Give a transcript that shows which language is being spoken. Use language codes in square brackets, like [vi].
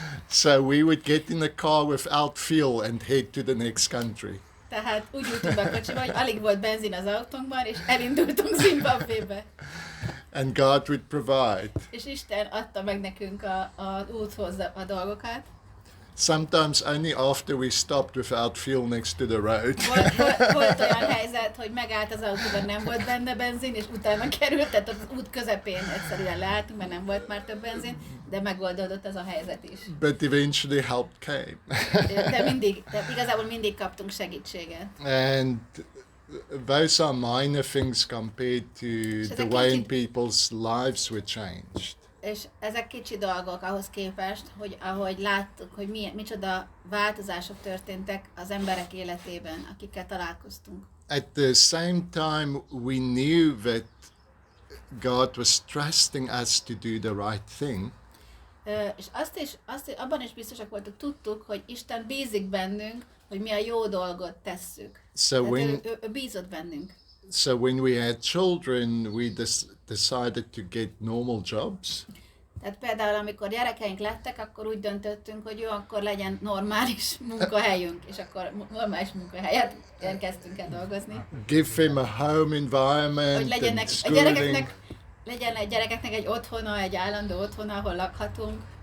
[en] So we would get in the car without fuel and head to the next country. [hu] Tehát úgy ültünk be a kocsiba, hogy alig volt benzin az autónkban, és elindultunk Zimbabvébe. [en] And God would provide. [hu] És Isten adta meg nekünk az úthoz a dolgokat. [en] Sometimes only after we stopped without fuel next to the road. [hu] Volt olyan helyzet, hogy megállt az autóban, nem volt benne benzin, és utána került, tehát az út közepén egyszerűen leálltunk, mert nem volt már több benzin, de megoldódott ez a helyzet is. [en] But eventually help came. [hu] De igazából mindig kaptunk segítséget. [en] And those are minor things compared to the way in people's lives were changed. [hu] És ezek kicsi dolgok ahhoz képest, hogy ahogy láttuk, hogy micsoda változások történtek az emberek életében, akikkel találkoztunk. [en] At the same time, we knew that God was trusting us to do the right thing. [hu] És abban is biztosak voltunk, tudtuk, hogy Isten bízik bennünk, hogy mi a jó dolgot tesszük. [en] So [hu] ő bízott bennünk. [en] So when we had children, we decided to get normal jobs. [hu] Tehát például, amikor gyerekeink lettek, akkor úgy döntöttünk, hogy jó, akkor legyen normális munkahelyünk, és akkor normális munkahelyet kezdtünk el dolgozni. [en] Give them a home environment, [hu] hogy legyenek a gyerekeknek egy otthona, egy állandó otthona, ahol lakhatunk.